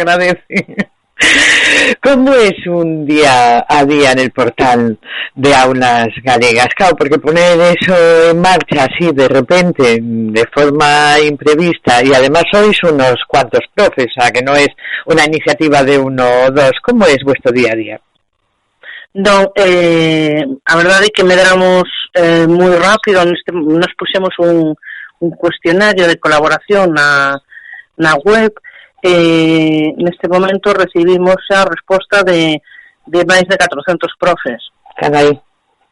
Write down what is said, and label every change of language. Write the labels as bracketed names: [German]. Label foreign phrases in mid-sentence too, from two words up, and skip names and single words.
[Spanish] ¿Cómo es un día a día en el portal de Aulas Galegas? Claro, porque poner eso en marcha así de repente, de forma imprevista, y además sois unos cuantos profes, o sea, que no es una iniciativa de uno o dos. ¿Cómo es vuestro día a día? [Galician] Non, a verdade é que medramos moi rápido, nos puxemos un cuestionario de colaboración na web. Neste momento recibimos a resposta de máis de 400 profes.